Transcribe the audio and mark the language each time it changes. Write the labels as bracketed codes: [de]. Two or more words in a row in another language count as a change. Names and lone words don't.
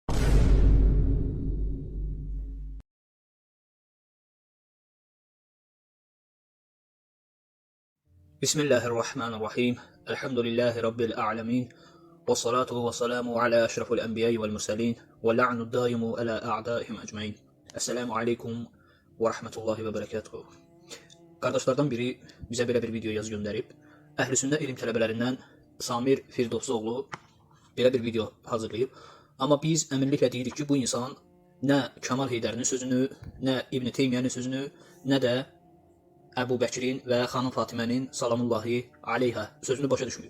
[ar] بسم الله الرحمن الرحيم. الحمد لله رب العالمين. والصلاة والسلام على أشرف الأنبياء والمرسلين. واللعن الدائم على أعدائهم أجمعين. السلام عليكم ورحمة الله وبركاته. [az] Qardaşlardan biri bizə belə bir video yazı göndərib. Əhl-i Sünnə ilim tələbələrindən Samir Firdovsoğlu belə bir video hazırlayıb. Amma biz əminliklə deyirik ki, bu insan nə Kamal Heydərinin sözünü, nə İbn Teymiyənin sözünü, nə də Əbu Bəkirin və xanım Fatimənin [ar] سلام الله عليها [az] sözünü başa düşməyib.